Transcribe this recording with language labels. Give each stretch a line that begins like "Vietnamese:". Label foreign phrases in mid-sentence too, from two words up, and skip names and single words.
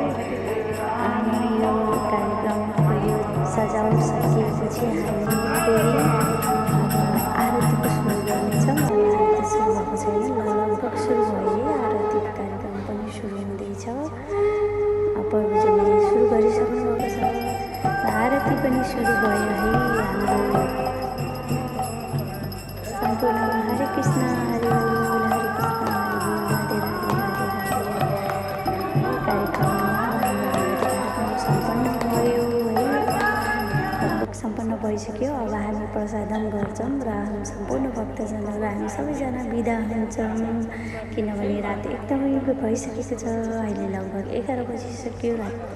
Nepali: अनि यो कार्यक्रम यो सजावट सकिएपछि हामी फेरि आरतीको सुरु गर्नेछौँ। आरती सुरु भएको छैन, लगभग सुरु भयो। आरतीको कार्यक्रम पनि सुरु हुँदैछ। प्रभुजीले सुरु गरिसक्नु भएको छ, आरती पनि सुरु भयो है। हाम्रो सम्पूर्ण हरे कृष्ण हरे बोल, हरे कृष्ण हरे बोल, राधे राधे राधे राधे। कार्यक्रम सम्पन्न भयो है, लगभग सम्पन्न भइसक्यो। अब हामी प्रसादम गर्छौँ र हामी सम्पूर्ण भक्तजनहरू हामी सबैजना बिदा हुन्छौँ, किनभने रात एकदमै भइसकेको छ। अहिले लगभग 11 बजिसक्यो रातको।